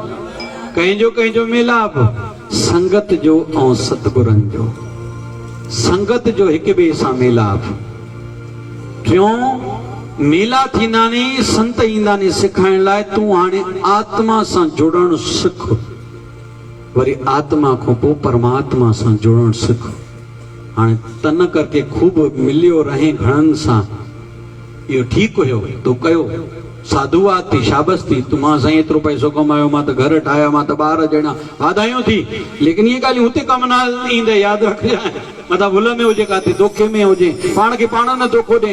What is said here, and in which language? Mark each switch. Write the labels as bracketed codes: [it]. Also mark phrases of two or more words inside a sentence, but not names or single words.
[sd] कंहिंजो मेलाप, संगत जो ऐं सतगुरनि जो, संगत जो हिक ॿिए सां मेलाप। टियों मेला थींदा नी, संत ईंदा नी सिखाइण लाइ, तूं हाणे आत्मा सां जुड़ण सिख, वरी आत्मा खां पोइ परमात्मा सां जुड़ण सिख। हाणे तन करके खूब मिलियो रहे घणनि सां, इहो ठीकु हुयो, तो कयो, साधुवाद थी, शाबस थी। तूं मां साईं एतिरो पैसो कमायो, मां त घर ठाहिया, मां त ॿार ॼणा, वाधायूं थी। लेकिन इहे ॻाल्हियूं हुते कम न ईंदे, यादि रखजांइ। मथां भुल में हुजे, काथे धोखे में हुजे, पाण खे पाण न धोखो ॾे।